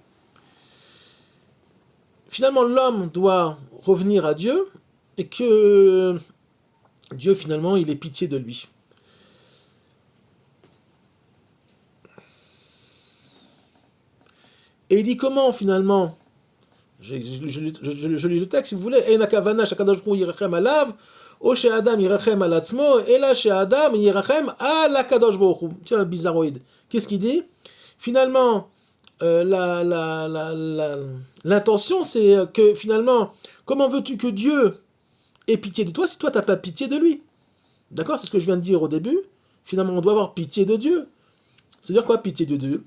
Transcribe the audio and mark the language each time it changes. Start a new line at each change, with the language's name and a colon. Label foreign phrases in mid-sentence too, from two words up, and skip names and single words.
French: Finalement, l'homme doit revenir à Dieu et que Dieu, finalement, il ait pitié de lui. Et il dit comment, finalement, je lis le texte si vous voulez,
Hebrew: אין הכוונה שהקדוש ברוך הוא ירחם עליו, או שאדם ירחם על עצמו, אלא שאדם ירחם על הקדוש ברוך הוא.
French: Tiens, bizarroïde. Qu'est-ce qu'il dit? Finalement, l'intention, c'est que finalement, comment veux-tu que Dieu ait pitié de toi si toi, tu n'as pas pitié de lui? D'accord? C'est ce que je viens de dire au début. Finalement, on doit avoir pitié de Dieu. C'est-à-dire quoi, pitié de Dieu?